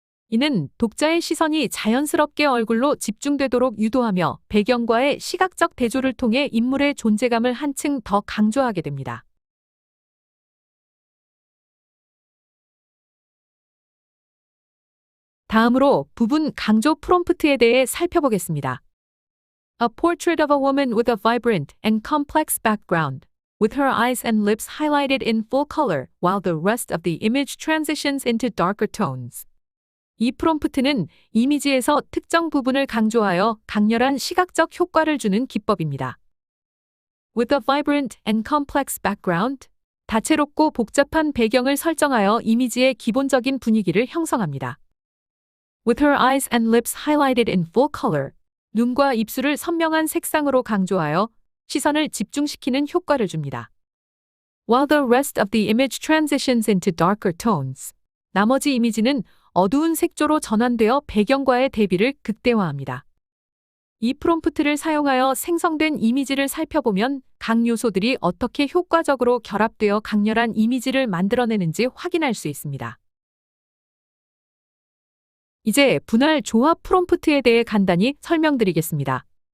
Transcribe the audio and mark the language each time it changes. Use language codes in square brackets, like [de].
[ko] 이는 독자의 시선이 자연스럽게 얼굴로 집중되도록 유도하며 배경과의 시각적 대조를 통해 인물의 존재감을 한층 더 강조하게 됩니다. 다음으로 부분 강조 프롬프트에 대해 살펴보겠습니다. [en] A portrait of a woman with a vibrant and complex background, with her eyes and lips highlighted in full color, while the rest of the image transitions into darker tones. [ko] 이 프롬프트는 이미지에서 특정 부분을 강조하여 강렬한 시각적 효과를 주는 기법입니다. [en] With a vibrant and complex background, [ko] 다채롭고 복잡한 배경을 설정하여 이미지의 기본적인 분위기를 형성합니다. [en] With her eyes and lips highlighted in full color, [ko] 눈과 입술을 선명한 색상으로 강조하여 시선을 집중시키는 효과를 줍니다. [en] While the rest of the image transitions into darker tones, [ko] 나머지 이미지는 어두운 색조로 전환되어 배경과의 대비를 극대화합니다. 이 프롬프트를 사용하여 생성된 이미지를 살펴보면 각 요소들이 어떻게 효과적으로 결합되어 강렬한 이미지를 만들어내는지 확인할 수 있습니다. 이제 분할 조합 프롬프트에 대해 간단히 설명드리겠습니다.